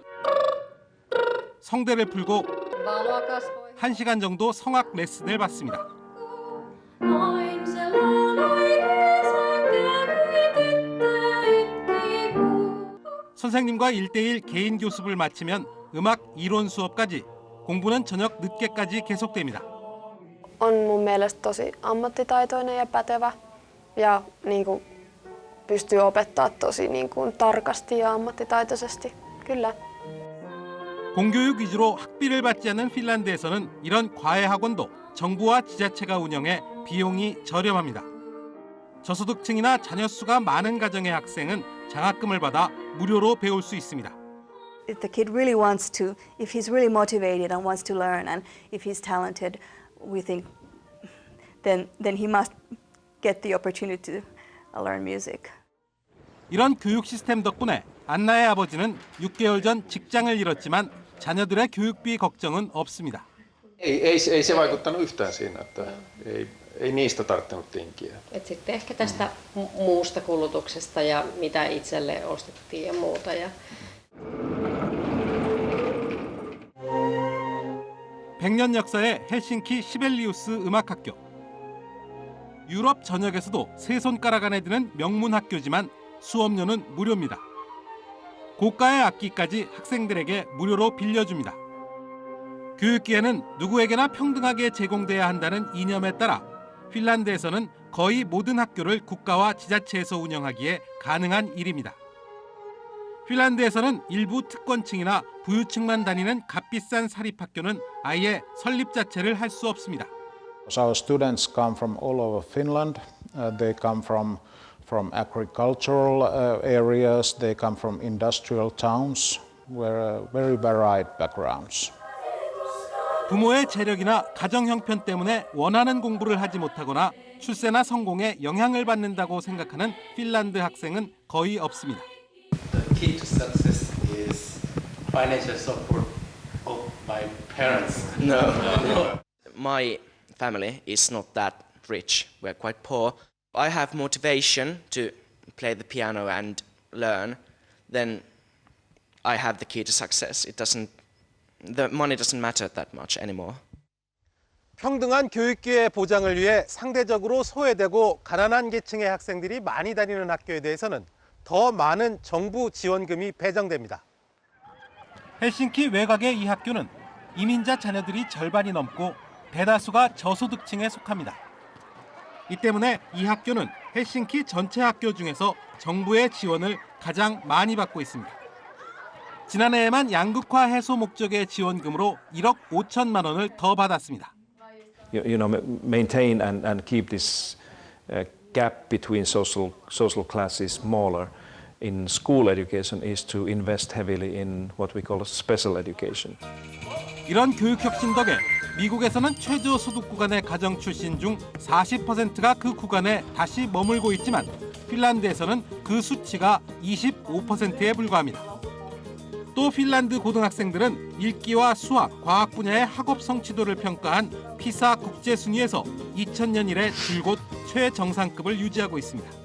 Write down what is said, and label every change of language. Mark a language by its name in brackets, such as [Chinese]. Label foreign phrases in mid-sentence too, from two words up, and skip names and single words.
[Korean] 성대를 풀고 1시간 정도 성악 레슨을 받습니다. 선생님과 1:1 개인 교습을 마치면 음악 이론 수업까지, 공부는 저녁 늦게까지 계속됩니다. [Finnish] On mun mielestä tosi ammattitaitoinen ja pätevä ja pystyy opettaa tosi tarkasti ja ammattitaitoisesti. kyllä. [Korean] 공교육 위주로 학비를 받지 않는 핀란드에서는 이런 과외 학원도 정부와 지자체가 운영해 비용이 저렴합니다. 저소득층이나 자녀 수가 많은 가정의 학생은 장학금을 받아 무료로 배울 수 있습니다. [English] If the kid really wants to, if he's really motivated and wants to learn, and if he's talented, we think then he must get the opportunity to learn music. [Korean] 이런 교육 시스템 덕분에 안나의 아버지는 6개월 전 직장을 잃었지만 자녀들의 교육비 걱정은 없습니다. [Finnish] Ei se vaikuttanut yhtään siinä, että ei niistä tarvinnut tinkiä. Et sitten ehkä tästä muusta kulutuksesta ja mitä itselle ostettiin ja muuta. [Korean] 100년 역사의 헬싱키 시벨리우스 음악학교. 유럽 전역에서도 세 손가락 안에 드는 명문 학교지만 수업료는 무료입니다. 고가의 악기까지 학생들에게 무료로 빌려줍니다. 교육기회는 누구에게나 평등하게 제공돼야 한다는 이념에 따라 핀란드에서는 거의 모든 학교를 국가와 지자체에서 운영하기에 가능한 일입니다. 핀란드에서는 일부 특권층이나 부유층만 다니는 값비싼 사립학교는 아예 설립 자체를 할 수 없습니다. [English] Our students come from all over Finland. They come from agricultural areas. They come from industrial towns. We're very varied backgrounds. [Korean] 부모의 재력이나 가정 형편 때문에 원하는 공부를 하지 못하거나 출세나 성공에 영향을 받는다고 생각하는 핀란드 학생은 거의 없습니다. [English] The key to success is financial support of my parents. No. My family is not that rich. We're quite poor. I have motivation to play the piano and learn. Then I have the key to success. The money doesn't matter that much anymore. [Korean] 평등한 교육기회 보장을 위해 상대적으로 소외되고 가난한 계층의 학생들이 많이 다니는 학교에 대해서는 더 많은 정부 지원금이 배정됩니다. 헬싱키 외곽의 이 학교는 이민자 자녀들이 절반이 넘고 대다수가 저소득층에 속합니다. 이 때문에 이 학교는 헬싱키 전체 학교 중에서 정부의 지원을 가장 많이 받고 있습니다. 지난해에만 양극화 해소 목적의 지원금으로 1억 5천만 원을 더 받았습니다. [English] Maintain and keep this gap between social classes smaller in school education is to invest heavily in what we call special education. [Korean] 이런 교육 혁신 덕에 미국에서는 최저 소득 구간의 가정 출신 중 40%가 그 구간에 다시 머물고 있지만 핀란드에서는 그 수치가 25%에 불과합니다. 또 핀란드 고등학생들은 읽기와 수학, 과학 분야의 학업 성취도를 평가한 피사 국제 순위에서 2000년 이래 줄곧 최정상급을 유지하고 있습니다.